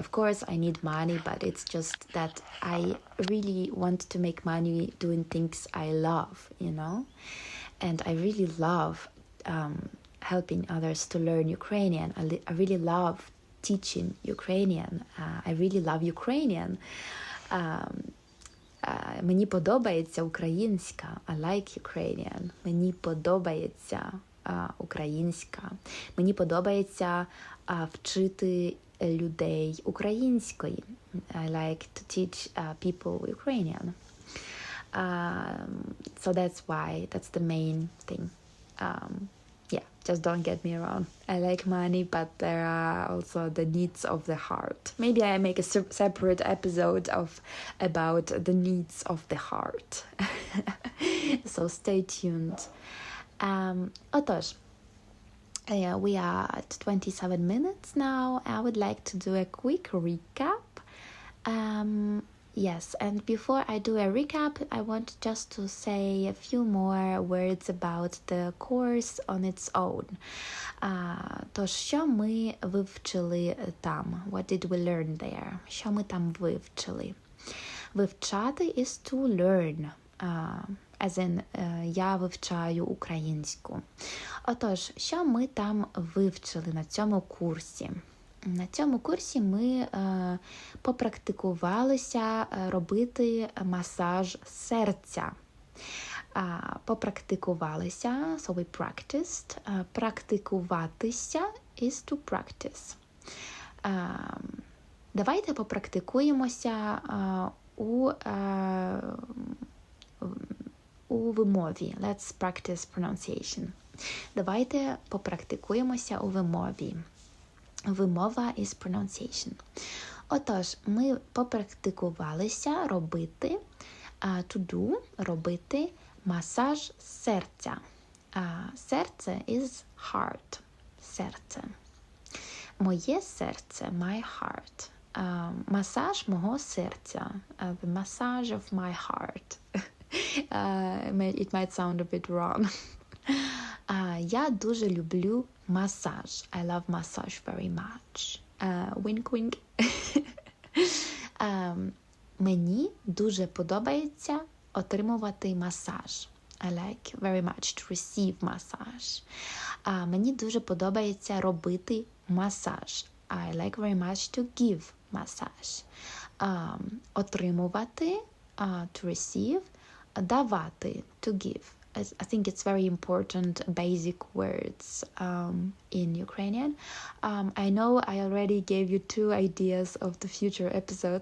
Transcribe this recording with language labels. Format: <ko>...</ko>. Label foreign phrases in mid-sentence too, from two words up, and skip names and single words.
<en>Of course I need money, but it's just that I really want to make money doing things I love, you know? And I really love helping others to learn Ukrainian. I really love teaching Ukrainian. I really love Ukrainian.</en> <uk>Мені подобається українська.</uk> <en>I like Ukrainian.</en> <uk>Мені подобається українська. Мені подобається вчити людей української.</uk> <en>I like to teach people Ukrainian. So that's why, that's the main thing. Yeah, just don't get me wrong. I like money, but there are also the needs of the heart. Maybe I make a separate episode about the needs of the heart. So stay tuned. Отож, we are at 27 minutes now. I would like to do a quick recap. Yes, and before I do a recap, I want just to say a few more words about the course on its own.</en> <uk>Тож, що ми вивчили там?</uk> <en>What did we learn there?</en> <uk>Що ми там вивчили? Вивчати</uk> <en>is to learn. As in,</en> <uk>я вивчаю українську. Отож, що ми там вивчили на цьому курсі? На цьому курсі ми попрактикувалися робити масаж серця. Попрактикувалися,</uk> <en>so we practiced. Практикуватися is to practice.</en> <uk>Давайте попрактикуємося у вимові.</uk> <en>Let's practice pronunciation.</en> <uk>Давайте попрактикуємося у вимові.</uk> <en>Вимова is pronunciation.</en> <uk>Отож, ми попрактикувалися робити,</uk> <en>to do,</en> <uk>робити масаж серця.</uk> <en>Серце is heart.</en> <uk>Серце. Моє серце,</uk> <en>my heart.</en> <uk>Масаж мого серця.</uk> <en>The massage of my heart. It might sound a bit wrong.</en> <uk>Я дуже люблю масаж.</uk> <en>I love massage very much. Wink, wink.</en> <uk>Мені дуже подобається отримувати масаж.</uk> <en>I like very much to receive massage.</en> <uk>Мені дуже подобається робити масаж.</uk> <en>I like very much to give massage. Отримувати, to receive, давати, to give. I think it's very important basic words in Ukrainian. I know I already gave you 2 ideas of the future episodes.</en>